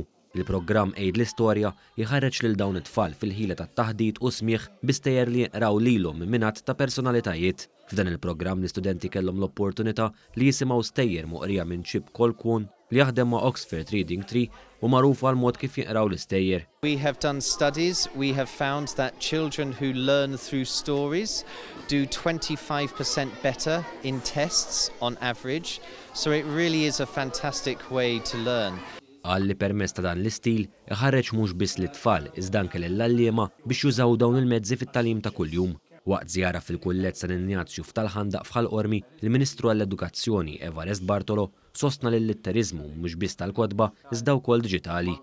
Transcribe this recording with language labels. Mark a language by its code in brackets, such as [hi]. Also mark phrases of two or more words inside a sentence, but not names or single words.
[mt] Il-programm Eid l-Istorja jħarreġ lil dawn it-tfal fil-ħila tat-taħdid u smigħ bistejjer li jinqraw lilhom minn minat ta' personalitajiet. F'dan il-programm l-istudenti kellhom l-opportunità li jisimgħu stejjer moqrija minn Chip Colquhoun li jaħdem ma' Oxford Reading Tree u magħruf għal mod kif jinqraw l-istejjer. [en] We have done studies. We have found that children who learn through stories do 25% better in tests on average. So it really is a fantastic way to learn. [mt] Għalli permezz ta' dan l-istil iħarreġ mhux biss lit-tfal iżda anke lill-għalliema biex jużaw dawn il-mezzi fit-tagħlim ta' kuljum. Waqt żjara fil-Kullett San Ignazju f'Talħandaq f'Ħalqormi, il-Ministru għall-Edukazzjoni Evarist Bartolo sostna lill-litterizmu mhux biss tal-kotba iżda wkoll diġitali.